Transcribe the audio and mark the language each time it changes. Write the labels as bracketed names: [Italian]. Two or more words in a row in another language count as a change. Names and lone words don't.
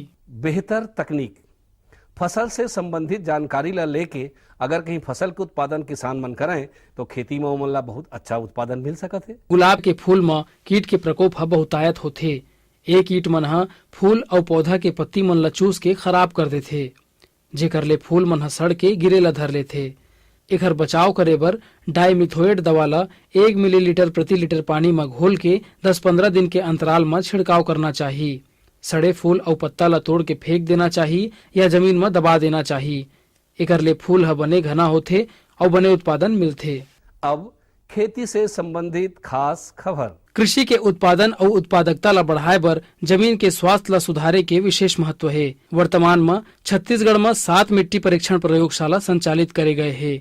[Chhattisgarhi] बेहतर तकनीक फसल से संबंधित जानकारी ला लेके अगर कहीं फसल के उत्पादन किसान मन करें तो खेती में ओमन ला बहुत अच्छा उत्पादन मिल सकत है। गुलाब के फूल में कीट के प्रकोप ह बहुतायत होथे। ये कीट मन ह फूल और पौधा के पत्ती मन ला चूस के खराब कर देथे, जेकर ले फूल मन ह सड़ के गिरे ला धर लेथे। एकर बचाव करे बर डाइमिथोएट दवा ला 1 मिलीलीटर प्रति लीटर पानी में घोल के 10-15 दिन के अंतराल में छिड़काव करना चाहिए। सड़े फूल और पत्ता ला तोड़ के फेंक देना चाहिए या जमीन में दबा देना चाहिए। एकर ले फूल ह बने घना होथे और बने उत्पादन मिलथे। अब खेती से संबंधित खास खबर। कृषि के उत्पादन और उत्पादकता ला बढ़ाए बर जमीन के स्वास्थ्य ला सुधारे के विशेष महत्व है। वर्तमान में छत्तीसगढ़ में 7 मिट्टी परीक्षण प्रयोगशाला संचालित करे गए हैं।